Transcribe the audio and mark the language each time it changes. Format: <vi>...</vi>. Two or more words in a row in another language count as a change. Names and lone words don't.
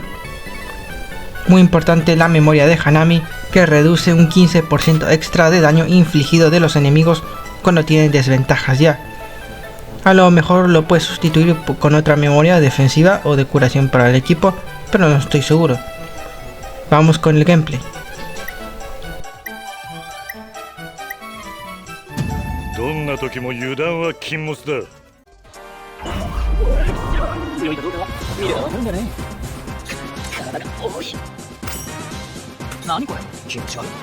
<es>Muy importante la memoria de Hanami, que reduce un 15% extra de daño infligido de los enemigos cuando tienen desventajas ya. A lo mejor lo puedes sustituir con otra memoria defensiva o de curación para el equipo, pero no estoy seguro. Vamos con el gameplay.</es> <ja>どんな時も油断は禁物だ。強いかどうかは見ればわかるんだね。体が重い。何これ。気持ち悪い。</ja>